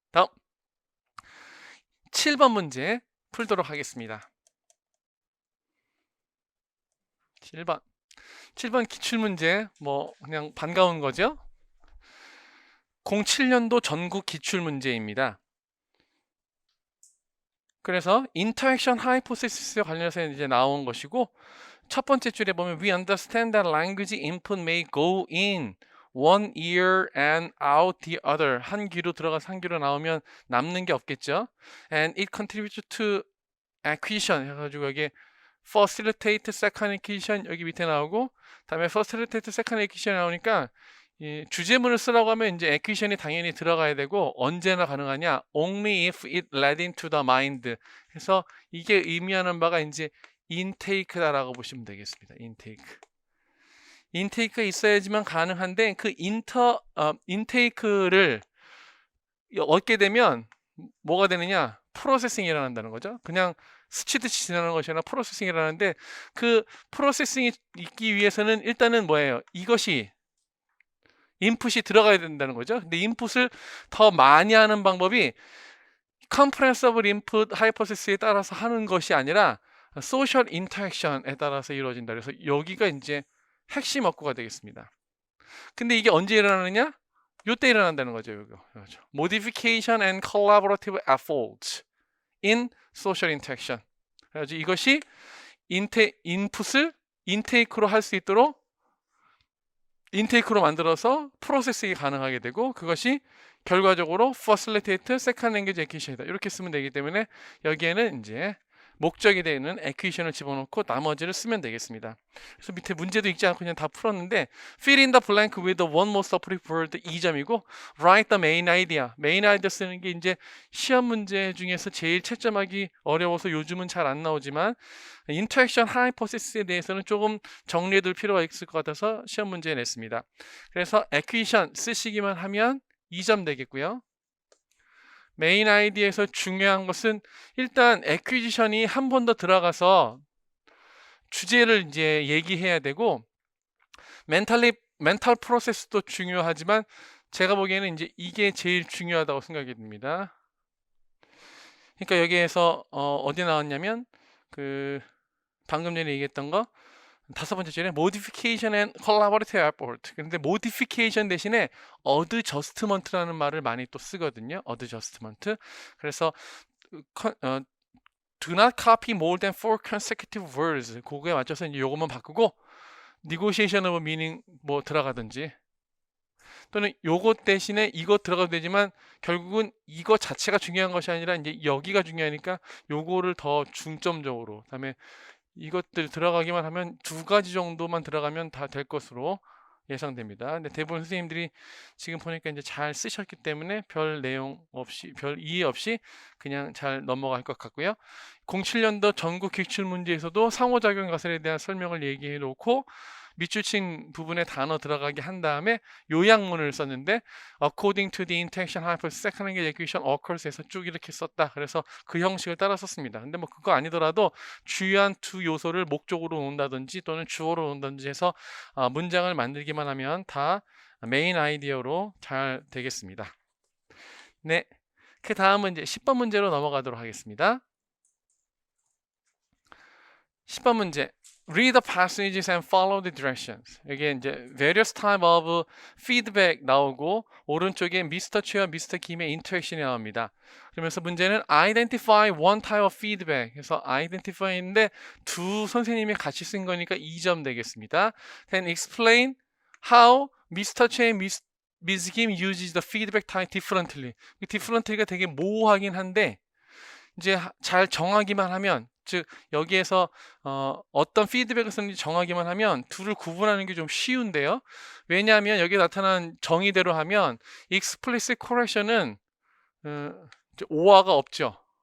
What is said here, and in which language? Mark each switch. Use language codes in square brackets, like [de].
[ko] 다음 7번 문제 풀도록 하겠습니다. 7번 기출문제 뭐 그냥 반가운 거죠. 07년도 전국 기출문제입니다. [en] 그래서 interaction hypothesis와 [ko] 관련해서 이제 나온 것이고 첫 번째 줄에 보면 [en] we understand that language input may go in one ear and out the other. [ko] 한 귀로 들어가서 한 귀로 나오면 남는 게 없겠죠. [en] And it contributes to acquisition [ko] 해가지고 여기 [en] facilitate second acquisition [ko] 여기 밑에 나오고 다음에 facilitate second acquisition 나오니까 이 주제문을 쓰라고 하면 이제 acquisition이 당연히 들어가야 되고 언제나 가능하냐 [en] only if it led into the mind [ko] 해서 이게 의미하는 바가 이제 intake다라고 보시면 되겠습니다. intake가 있어야지만 가능한데 그 intake를 얻게 되면 뭐가 되느냐 프로세싱이 일어난다는 거죠. 그냥 스치듯이 지나는 것이 아니라 프로세싱이 일어나는데 그 프로세싱이 있기 위해서는 일단은 뭐예요? 이것이 인풋이 들어가야 된다는 거죠. 근데 인풋을 더 많이 하는 방법이 comprehensible input hypothesis에 따라서 하는 것이 아니라 social interaction에 따라서 이루어진다. 그래서 여기가 이제 핵심 업구가 되겠습니다. 근데 이게 언제 일어나느냐? 요때 일어난다는 거죠. 이거. [en] Modification and collaborative efforts in social interaction. [ko] 그래서 이것이 인풋을 인테이크로 할 수 있도록 인테이크로 만들어서 프로세싱이 가능하게 되고 그것이 결과적으로 [en] facilitate second language acquisition [ko] 이다. 이렇게 쓰면 되기 때문에 여기에는 이제 목적이 되는 acquisition을 집어넣고 나머지를 쓰면 되겠습니다. 그래서 밑에 문제도 읽지 않고 그냥 다 풀었는데 [en] fill in the blank with the one most appropriate word [ko] 2점이고 [en] write the main idea. [ko] main idea 쓰는 게 이제 시험 문제 중에서 제일 채점하기 어려워서 요즘은 잘 안 나오지만 interaction hypothesis에 대해서는 조금 정리해둘 필요가 있을 것 같아서 시험 문제에 냈습니다. 그래서 acquisition 쓰시기만 하면 2점 되겠고요. 메인 아이디에서 중요한 것은 일단 액퀴지션이 한 번 더 들어가서 주제를 이제 얘기해야 되고 멘탈 프로세스도 중요하지만 제가 보기에는 이제 이게 제일 중요하다고 생각이 듭니다. 그러니까 여기에서 어디 나왔냐면 그 방금 전에 얘기했던 거 5번째 줄에 [en] modification and collaborative effort. [ko] 근데 modification 대신에 adjustment라는 말을 많이 또 쓰거든요. [en] adjustment. [ko] 그래서 [en] do not copy more than 4 consecutive words. [ko] 그거에 맞춰서 이제 요것만 바꾸고 [en] negotiation of meaning [ko] 뭐 들어가든지 또는 요것 대신에 이거 들어가도 되지만 결국은 이거 자체가 중요한 것이 아니라 이제 여기가 중요하니까 요거를 더 중점적으로 그다음에 이것들 들어가기만 하면 2가지 정도만 들어가면 다 될 것으로 예상됩니다. 근데 대부분 선생님들이 지금 보니까 이제 잘 쓰셨기 때문에 별 내용 없이 별 이해 없이 그냥 잘 넘어갈 것 같고요. 07년도 전국 기출 문제에서도 상호작용 가설에 대한 설명을 얘기해 놓고 밑줄친 부분에 단어 들어가게 한 다음에 요약문을 썼는데 [en] according to the interaction hypothesis second language acquisition occurs [ko] 해서 쭉 이렇게 썼다. 그래서 그 형식을 따라 썼습니다. 근데 뭐 그거 아니더라도 주요한 2 요소를 목적으로 놓는다든지 또는 주어로 놓는다든지 해서 문장을 만들기만 하면 다 메인 아이디어로 잘 되겠습니다. 네, 그 다음은 이제 10번 문제로 넘어가도록 하겠습니다. 10번 문제. [en] Read the passages and follow the directions. [ko] 여기에 이제 [en] various type of feedback [ko] 나오고 오른쪽에 [en] Mr. [ko] 최와 Mr. 김의 interaction이 나옵니다. 그러면서 문제는 [en] identify one type of feedback [ko] 해서 identify인데 2 선생님이 같이 쓴 거니까 2점 되겠습니다. [en] Then explain how Mr. 최 Ms. 김 uses the feedback type differently. [ko] 이 differently가 되게 모호하긴 한데 이제 잘 정하기만 하면 즉 여기에서 어떤 피드백을 쓰는지 정하기만 하면 2를 구분하는 게 좀 쉬운데요. 왜냐하면 여기에 나타난 정의대로 하면 explicit correction은 오화가 없죠.